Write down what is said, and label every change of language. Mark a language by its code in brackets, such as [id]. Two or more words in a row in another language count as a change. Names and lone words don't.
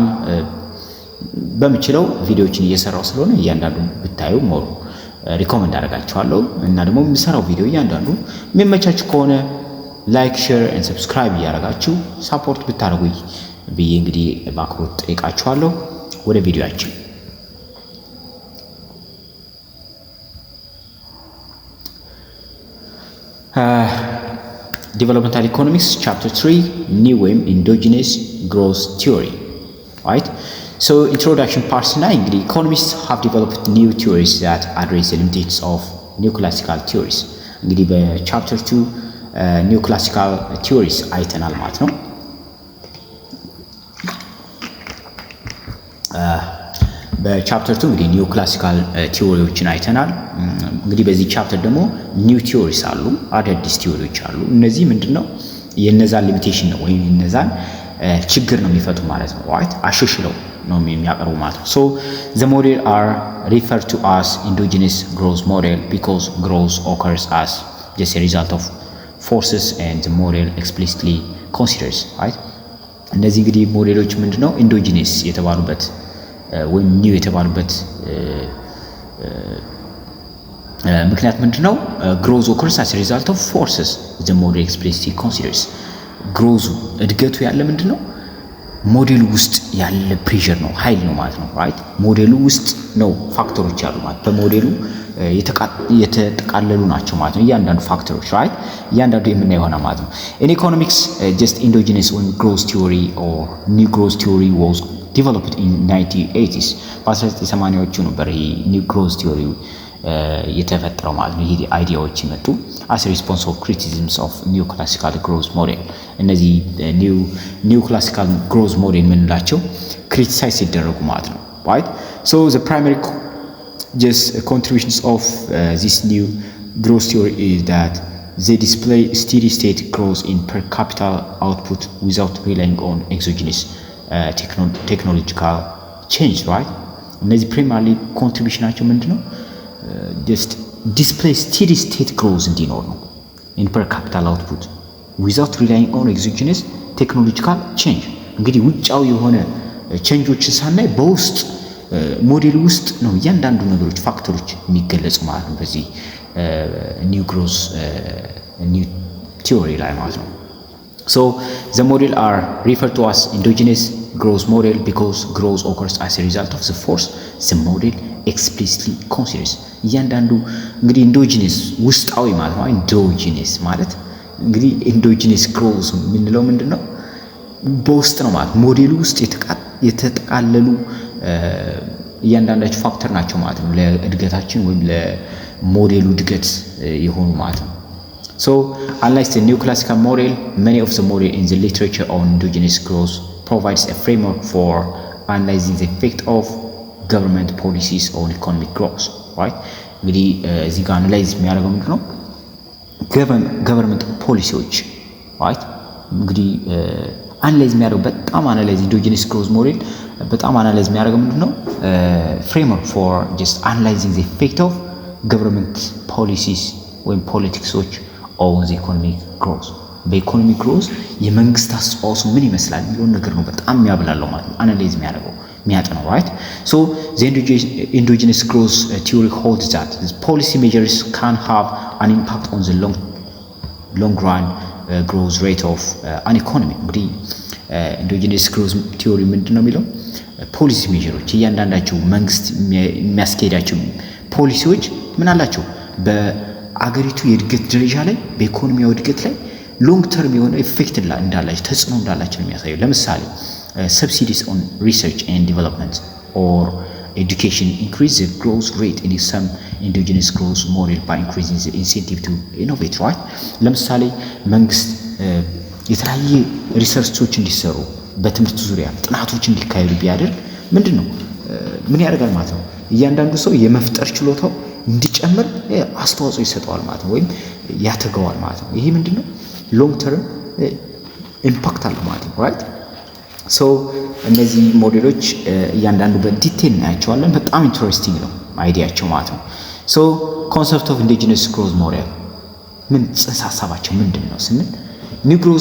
[am] በመችለው ቪዲዮዎችን እየሰራው ስለሆነ እያንዳንዱ ብታዩ [en] more recommend [am] አደርጋችኋለሁ። እና ደግሞ የምሰራው ቪዲዮ እያንዳንዱ የሚመቻችሁ ከሆነ [en] like, share and subscribe [am] እያደረጋችሁ ሳፖርት ብታደርጉኝ ብዬ እንግዲህ በአክብሮት ጠይቃችኋለሁ። ወደ ቪዲዮአችን [en] Developmental Economics Chapter 3 New ወይም Endogenous Growth Theory right? So introduction part 9 እንግዲህ economists have developed new theories that address the limitations of neoclassical theories [am] እንግዲህ በቻፕተር 2 [en] neoclassical theories [am] አይተናል ማለት ነው። በቻፕተር 2 እንግዲህ ኒው ክላሲካል ቲዎሪዎችን አይተናል። እንግዲህ በዚህ ቻፕተር ደግሞ [en] new theories [am] አሉ፣ አዳዲስ ቲዎሪዎች አሉ። እነዚህ ምንድነው የነዛን ሊሚቴሽን ነው ወይም የነዛን ችግር ነው የሚፈቱ ማለት ነው። right አሽሽለው ነው የሚያቀርቡ ማለት ነው። [en] so the model are referred to as endogenous growth model because growth occurs as just a result of forces and the model explicitly considers right [am] እነዚህ እንግዲህ ሞዴሎች ምንድነው ኢንዶጂነስ የተባሉበት ወይም ኒው የተባሉበት ምክንያት ምንድነው [en] growth occurs as result of forces the model explicitly considers [am] ግሮዙ እድገቱ ያለ ምንድነው ሞዴሉ ውስጥ ያለ ፕሬሸር ነው ኃይል ነው ማለት ነው። ራይት ሞዴሉ ውስጥ ነው ፋክተሮች ያሉ ማለት በሞዴሉ የተጠቃለሉ ናቸው ማለት ነው እያንዳንዱ ፋክተሮች ራይት እያንዳንዱ የምናየው ሆነ ማለት ነው። [en] in economics just endogenous [am] ወይም [en] growth theory or new growth theory was developed in 1980s [am] በ1980ዎቹ ነበር ይሄ [en] new growth theory [am] የተፈጠረው ማለት ነው። ይሄ አይዲያዎች ይመጡ [en] as a response of criticisms of new classical growth model [am] እነዚህ [en] new classical growth model [am] ምንላቸው ክሪቲሳይዝ ሲደረጉ ማለት ነው [en] right so the primary just contributions of this new growth theory is that they display steady state growth in per capita output without relying on exogenous technological change right እነዚህ primarily contributionናቸው ምንድነው just display steady state growth [am] እንዲኖር ነው [en] in per capital output without relying on exogenous technological change [am] እንግዲህ ውጫው የሆነ ቼንጆችን ሳናይ በውስጥ ሞዴል ውስጥ ነው እያንዳንዱ ነገሮች ፋክተሮች የሚገለጹ ማለት ነው በዚህ [en] new growth new theory [am] ላይ ማለት ነው። [en] So the model are referred to as endogenous growth model because growth occurs as a result of the force the model explicitly considers [am] እያንዳንዱ እንግዲህ endogenous ውስጣዊ ማለት ነው። endogenous ማለት እንግዲህ [en] endogenous growth [am] የምንለው ምንድነው በውስጥ ነው ማለት ሞዴሉ ውስጥ የተጠቃለሉ እያንዳንዳቸው ፋክተር ናቸው ማለት ነው ለእድገታችን ወይም ለሞዴሉ እድገት የሆኑ ማለት ነው። [en] So unlike the new classical model, many of the model in the literature on endogenous growth provides a framework for analyzing the effect of government policies on economic growth, right? [am] እንግዲህ እዚህ ጋር አናላይዝ የሚያደርገው ምንድነው ገቨርንመንት ፖሊሲዎች [en] right [am] እንግዲህ አናላይዝ የሚያደርገው በጣም አናላይዝ [en] endogenous growth model [am] በጣም አናላይዝ የሚያደርገው ምንድነው [en] framework for just analyzing the effect of government policies [am] ወይም ፖለቲክሶች [en] on the economic [am] growth በኢኮኖሚ ግሮዝ የመንግስት አስተዋጽኦ ምን ይመስላል የሚለውን ነገር ነው በጣም የሚያብላለው ማለት ነው አናላይዝ የሚያጠናው [en] right so the endogenous growth theory holds that the policy measures can have an impact on the long run growth rate of an economy እንግዲህ endogenous growth theory [am] ምንድነው የሚለው ፖሊሲ ሜጀሮች እያንዳንዳቸው መንግስት የሚያስኬዳቸው ፖሊሲዎች ምን አላቸው አገሪቱ የእድገት ደረጃ ላይ በኢኮኖሚያዊ እድገት ላይ ሎንግ ተርም የሆነ ኢፌክት እንዳላቸው ተጽዕኖ እንዳላቸው የሚያሳየው ለምሳሌ [en] subsidies on research and development or education increase the growth rate in some endogenous growth model by increasing the incentive to innovate right [am] ለምሳሌ መንግስት የተለያየ ሪሰርቾች እንዲሰሩ በትምህርት ዙሪያ ጥናቶች እንዲካሄዱ ቢያደርግ ምንድነው ምን ያደርጋል ማለት ነው እያንዳንዱ ሰው የመፍጠር ችሎታው እንዲጨምር አስተዋጽኦ ይሰጠዋል ማለት ነው፣ ወይም ያተገዋል ማለት ነው። ይሄ ምንድነው [en] long term impact [am] አለው ማለት ነው። [en] right so [am] እነዚህ ሞዴሎች እያንዳንዱ በዲቴል እናያቸዋለን። በጣም ኢንትረስቲንግ ነው አይዲያቸው ማለት ነው። [en] so concept of endogenous growth model [am] ምን ጽንሰ ሀሳባቸው ምንድን ነው ስንል [en] new growth